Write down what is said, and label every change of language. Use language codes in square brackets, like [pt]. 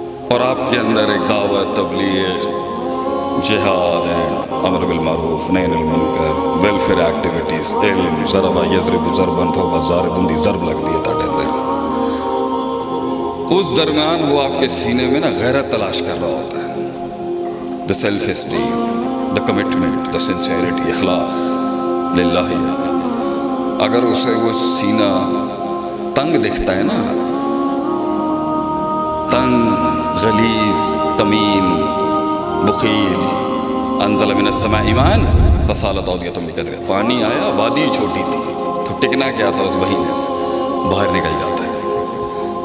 [ur] اور آپ کے اندر ایک دعوت، تبلیغ، جہاد ہے، امر بالمعروف نہی عن المنکر، ویلفیئر ایکٹیویٹیز، علم، [ar] ضرب یضرب ضربا فوق ضارب [ur] دی ضرب لگتی ہے تاڑے اندر. اس درمیان وہ آپ کے سینے میں نا غیرت تلاش کر رہا ہوتا ہے. [en] the self esteem, the commitment, the sincerity, [ur] اخلاص للہیت. اگر اسے وہ سینہ تنگ دکھتا ہے نا، تنگ، غلیظ، تمیم، بخیل، [ar] انزل من السماء ماء فسالت اودیۃ بقدرہ. [ur] پانی آیا، وادی چھوٹی تھی تو ٹکنا کیا تھا، اس مہینے باہر نکل جاتا ہے.